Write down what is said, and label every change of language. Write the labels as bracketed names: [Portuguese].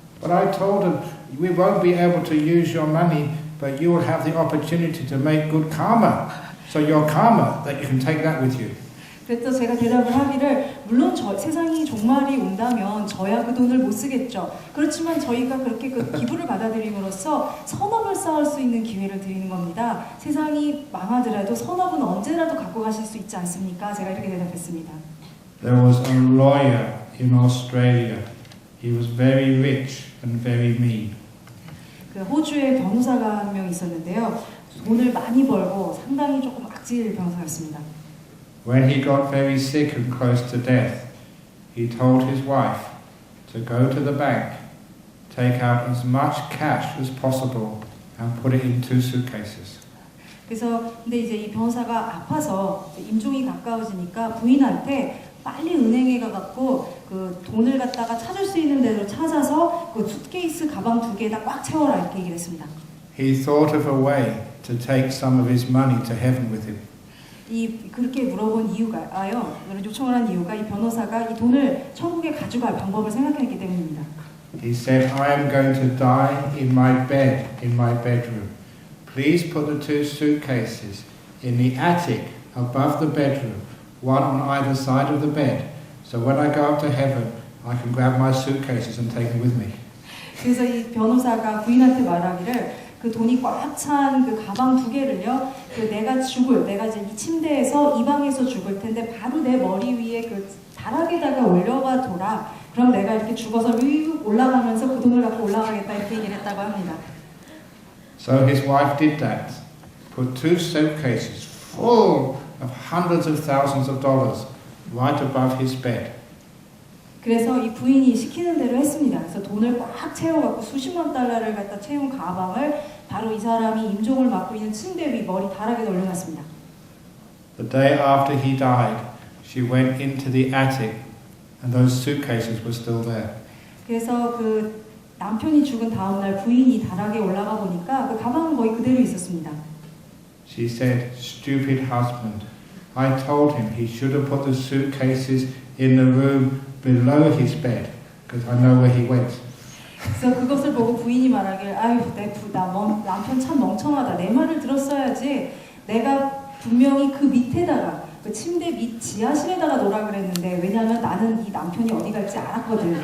[English] But I told him, we won't be able to use your money, but you will have the opportunity to make good karma. So your karma, that you can take that with you. [Korean] 그래서 제가 대답을 하기를 물론 세상이 종말이 온다면 저야 그 돈을 못 쓰겠죠. 그렇지만 저희가 그렇게 그 기부를 받아들임으로써 선업을 쌓을 수 있는 기회를 드리는 겁니다. 세상이 망하더라도 선업은 언제라도 갖고 가실 수 있지 않습니까? 제가 이렇게 대답했습니다. [English] There was a lawyer in Australia. He was very rich and very mean. [Korean] 그 호주에 변호사가 한 명 있었는데요. 돈을 많이 벌고 상당히 조금 악질 변호사였습니다. [English] When he got very sick and close to death, he told his wife to go to the bank, take out as much cash as possible and put it in 2 suitcases. [Korean] 그래서 근데 이제 이 변호사가 아파서 임종이 가까워지니까 부인한테 빨리 은행에 가갖고 그 돈을 갖다가 찾을 수 있는 대로 찾아서 그 수트케이스 가방 2개에다 꽉 채워라 이렇게 얘기를 했습니다. [English] He thought of a way to take some of his money to heaven with him. [Korean] 그렇게 물어본 이유가요. 요청을 한 이유가 이 변호사가 이 돈을 천국에 가져갈 방법을 생각했기 때문입니다. [English] He said, I am going to die in my bed, in my bedroom. Please put the 2 suitcases in the attic above the bedroom, one on either side of the bed. So when I go up to heaven, I can grab my suitcases and take them with me. [Korean] 그래서 이 변호사가 부인한테 말하기를 그 돈이 꽉 찬 그 가방 2개를요. 그 내가 이제 이 침대에서 이 방에서 죽을 텐데 바로 내 머리 위에 그 다락에다가 올려가 둬라. 그럼 내가 이렇게 죽어서 위 올라가면서 그 돈을 갖고 올라가겠다 이렇게 얘기를 했다고 합니다. [English] So his wife did that. Put 2 suitcases full of hundreds of thousands of dollars right above his bed. [Korean] 그래서 이 부인이 시키는 대로 했습니다. 그래서 돈을 꽉 채워갖고 수십만 달러를 갖다 채운 가방을 바로 이 사람이 임종을 맡고 있는 침대 위 머리 다락에 올려놨습니다. [English] The day after he died, she went into the attic and those suitcases were still there. [Korean] 그래서 그 남편이 죽은 다음 날 부인이 다락에 올라가 보니까 그 가방은 거의 그대로 있었습니다. [English] She said, stupid husband, I told him he should have put the suitcases in the room below his bed because I know where he went. [Korean] 그래서 그것을 보고 부인이 말하길 아유 남편 참 멍청하다. 내 말을 들었어야지. 내가 분명히 그 밑에다가 그 침대 밑 지하실에다가 놓으라 그랬는데 왜냐하면 나는 이 남편이 어디 갈지 알았거든.